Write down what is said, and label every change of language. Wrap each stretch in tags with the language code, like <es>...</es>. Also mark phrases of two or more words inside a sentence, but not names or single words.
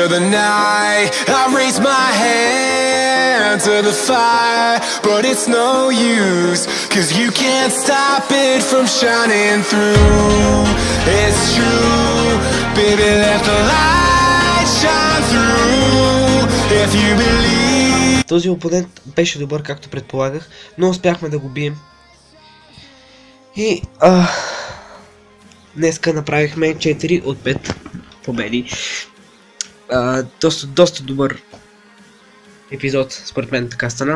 <en>the night, I raise my hand to the fire, but it's no use, 'cause you can't stop it from shining through. It's true, baby, let the light shine through, if you believe.</en> <bg>Този опонент беше добър, както предполагах, но успяхме да го бием. И днеска направихме 4 от 5 победи. Доста добър епизод, според мен така стана.</bg>